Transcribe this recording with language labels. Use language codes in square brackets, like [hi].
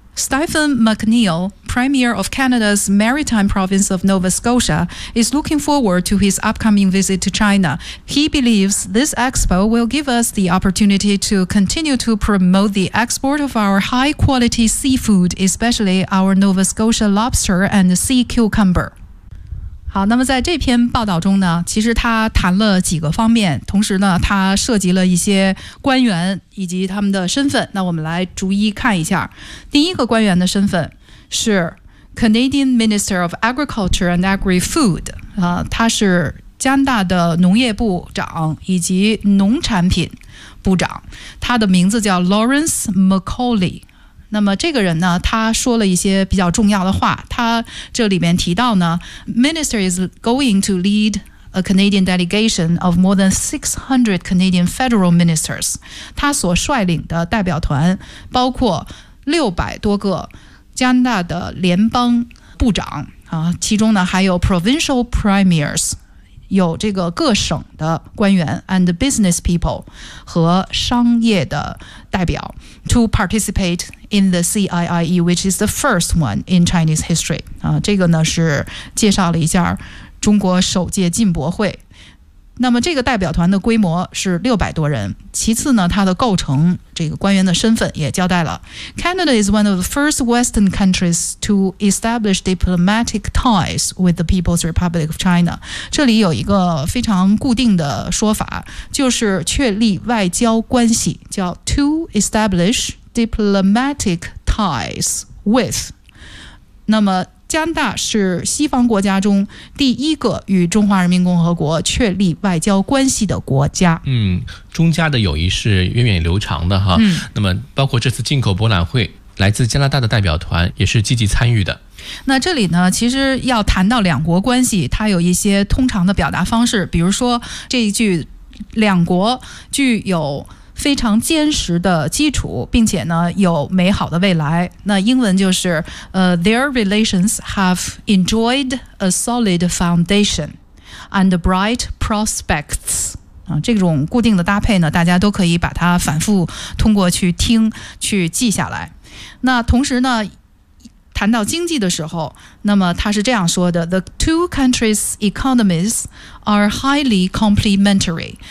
[en] Stephen McNeill, Premier of Canada's Maritime Province of Nova Scotia, is looking forward to his upcoming visit to China. He believes this expo will give us the opportunity to continue to promote the export of our high-quality seafood, especially our Nova Scotia lobster and sea cucumber. [zh] 好，那么在这篇报道中呢，其实他谈了几个方面，同时呢，他涉及了一些官员以及他们的身份。那我们来逐一看一下。第一个官员的身份是 [en] Canadian Minister of Agriculture and Agri-Food， [zh] 他是加拿大的农业部长以及农产品部长，他的名字叫 Lawrence McCauley。那么这个人呢，他说了一些比较重要的话。他这里面提到呢 [en] ，Minister is going to lead a Canadian delegation of more than 600 Canadian federal ministers。 [zh] 他所率领的代表团包括600多个加拿大的联邦部长啊，其中呢还有 [en] provincial premiers， [zh] 有这个各省的官员 [en] and business people [zh] 和商业的代表 [en] to participate。 In the CIIE, which is the first one in Chinese history. [zh] 这个呢是介绍了一下中国首届进博会。那么这个代表团的规模是600多人。其次呢，它的构成，这个官员的身份也交代了。 [en] Canada is one of the first Western countries to establish diplomatic ties with the People's Republic of China. [zh] 这里有一个非常固定的说法，就是确立外交关系，叫 [en] to establish diplomatic ties with。 [zh] 那么加拿大是西方国家中第一个与中华人民共和国确立外交关系的国家。嗯，中加的友谊是源远流长的哈。嗯，那么包括这次进口博览会，来自加拿大的代表团也是积极参与的。那这里呢，其实要谈到两国关系，它有一些通常的表达方式，比如说这一句，两国具有非常坚实的基础，并且呢有美好的未来。那英文就是 [en] Their relations have enjoyed a solid foundation and bright prospects。 [zh] 这种固定的搭配呢，大家都可以把它反复通过去听去记下来。那同时呢，谈到经济的时候，那么他是这样说的 [en] The two countries' economies are highly complementary.